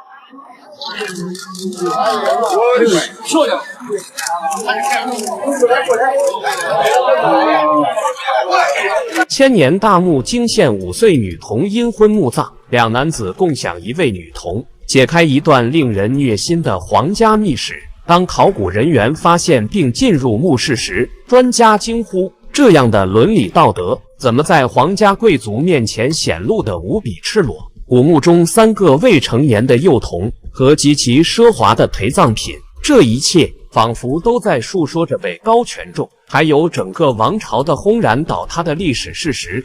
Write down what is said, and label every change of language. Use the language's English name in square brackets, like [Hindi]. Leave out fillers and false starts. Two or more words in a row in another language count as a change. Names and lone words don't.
[Chinese] 千年大墓惊现5岁女童阴婚墓葬，两男子共享一位女童，解開一段令人虐心的皇家秘史。當考古人員發現並進入墓室時，專家驚呼：這樣的倫理道德，怎麼在皇家貴族面前顯露得無比赤裸？古墓中3個未成年的幼童和極其奢華的陪葬品，這一切仿佛都在述說着位高權重，還有整個王朝的轟然倒塌的歷史事實。